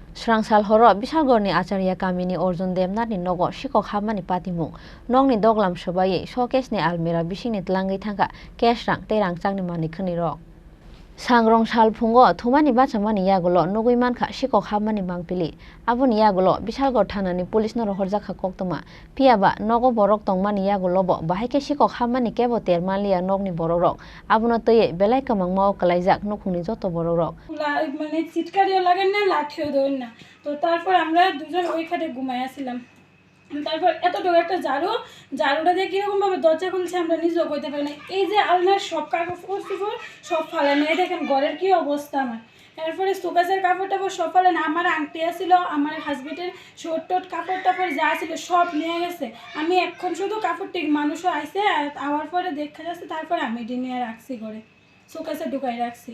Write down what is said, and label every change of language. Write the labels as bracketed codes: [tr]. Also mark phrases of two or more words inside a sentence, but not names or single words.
[trk] Srangsal horo Bishalgorni Acharya Kamini Orjun Demnatni nogo Shikok Hamani Patimung Nongni doglam shobaye showcase ni almira bishingni tlangai thangka cash rang terang changni mani khani rok Sangrong Salphungo Thumani Bachamani Yagulo Nugui Manka Shikok Hamani Mangpili Abuni Yagulo Bishalgor Thanani Police no Horjaka Koktuma Piaba Nogo Borok Tongmani Yagulobo Bahike Shikok Hamani Kebo Termalia Nogni Bororok Abuno Toye Belai Kamang Mao Kalaizak Nukuni Joto Bororok [bn] মানে চিৎকারিও লাগেন না লাঠিও ধরেন না তো তারপর আমরা দুজন ওই খাটে ঘুমাইয়াছিলাম তারপর এতটুকু একটা ঝাড়ুটা দিয়ে কিরকম ভাবে দরজা খুলছে আমরা নিজেও কইতে পারি না এই যে আলনার সব কাপড় সব ফালানো এই দেখেন ঘরের কি অবস্থা আমার এরপরে সুকাসের কাপড় টাপড় সব ফালানো আমার আংটি আছিল আমার হাজবেন্ডের শর্ট টট কাপড় টাপড় যা ছিল সব নিয়ে গেছে আমি এখন শুধু কাপড়টি মানুষও আইছে আর আওয়ার পরে দেখা যাচ্ছে তারপর আমি এটি নিয়ে রাখছি ঘরে সুকাসে ঢুকাই রাখছি